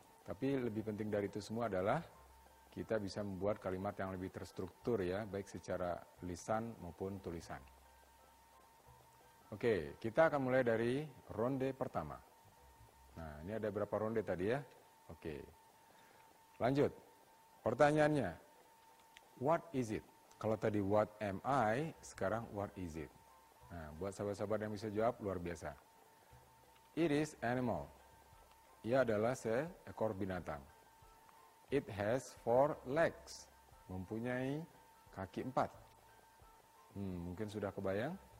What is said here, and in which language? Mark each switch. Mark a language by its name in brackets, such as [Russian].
[Indonesian] Tapi lebih penting dari itu semua adalah kita bisa membuat kalimat yang lebih terstruktur ya, baik secara lisan maupun tulisan. Oke, kita akan mulai dari ronde pertama. Nah, ini ada berapa ronde tadi ya? Oke. Lanjut. Pertanyaannya, [English] what is it? [Indonesian] Kalau tadi [English] what am I, [Indonesian] sekarang [English] what is it? [Indonesian] Nah, buat sahabat-sahabat yang bisa jawab, luar biasa. [English] It is animal. [Indonesian] Ia adalah seekor binatang. [English] It has 4 legs. [Indonesian] Mempunyai kaki 4. Mungkin sudah kebayang.